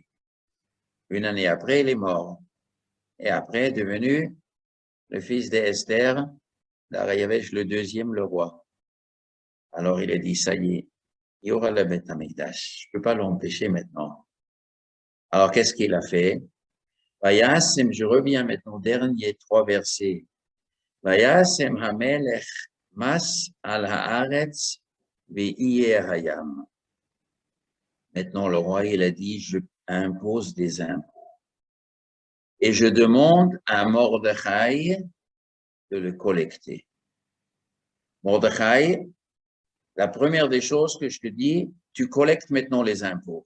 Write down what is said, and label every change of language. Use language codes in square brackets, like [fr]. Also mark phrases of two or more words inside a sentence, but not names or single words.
[fr] Une année après, il est mort. Et après, devenu le fils d'Esther, Dariavesh le deuxième, le roi. Alors, il a dit, ça y est, il y aura le Beth Amikdash. Je ne peux pas l'empêcher maintenant. Alors, qu'est-ce qu'il a fait? Vayasem, je reviens maintenant aux derniers 3 versets. [he] וישם המלך מס על הארץ ואיי הים. [fr] Maintenant, le roi, il a dit, je impose des impôts. Et je demande à Mordechai de le collecter. Mordechai, la première des choses que je te dis, tu collectes maintenant les impôts.